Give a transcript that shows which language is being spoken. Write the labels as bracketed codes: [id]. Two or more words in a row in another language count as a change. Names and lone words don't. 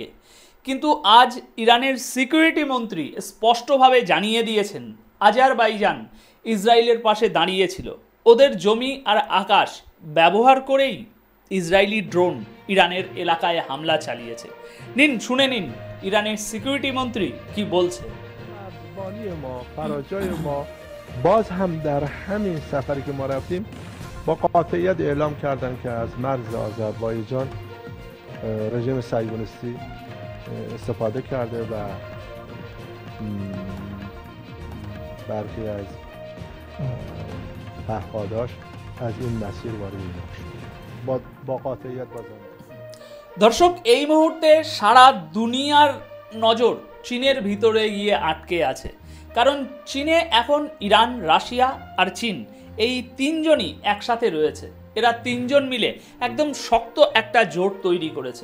[bn] কিন্তু আজ ইরানের সিকিউরিটি মন্ত্রী স্পষ্টভাবে জানিয়ে দিয়েছেন, আজারবাইজান ইসরায়েলের পাশে দাঁড়িয়েছিল। ওদের জমি আর আকাশ ব্যবহার করেই ইসরায়েলি ড্রোন ইরানের এলাকায় হামলা চালিয়েছে। শুনে নিন ইরানের সিকিউরিটি মন্ত্রী কি বলছে। [fa] باز هم در همین سفری که ما رفتیم با قاطعیت اعلام کردن که از مرز آذربایجان رژیم صهیونیستی استفاده کرده و برخی از پهپاداش از این مسیر وارد شد با قاطعیت بازم। [bn] দর্শক, এই মুহূর্তে সারা দুনিয়ার নজর চীনের ভিতরে গিয়ে আটকে আছে। কারণ চীনে এখন ইরান, রাশিয়া আর চীন, এই তিনজনই একসাথে রয়েছে। এরা তিনজন মিলে একদম শক্ত একটা জোট তৈরি করেছে।